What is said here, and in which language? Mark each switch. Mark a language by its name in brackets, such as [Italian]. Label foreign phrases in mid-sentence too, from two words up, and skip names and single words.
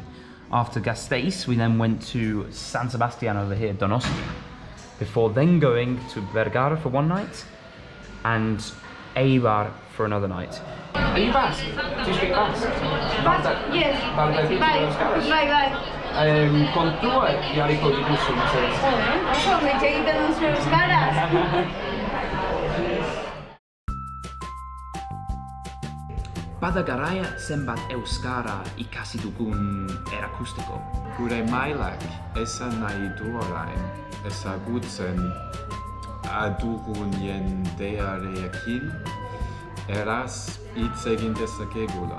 [English] After Gasteiz, we then went to San Sebastian over here, Donosti, before then going to Vergara for one night and Eibar for another night. Are you Basque? Do you speak Basque? Yes. Bye. [Basque] Kontua jarriko dituzu, mesedez. Oso, hitz egiten duzu euskaraz. Bada garaia zenbat euskara ikasi dugun erakusteko. Gure mailak esan nahi du orain ezagutzen adugun jendearekin eraz hitz egin dezakegula.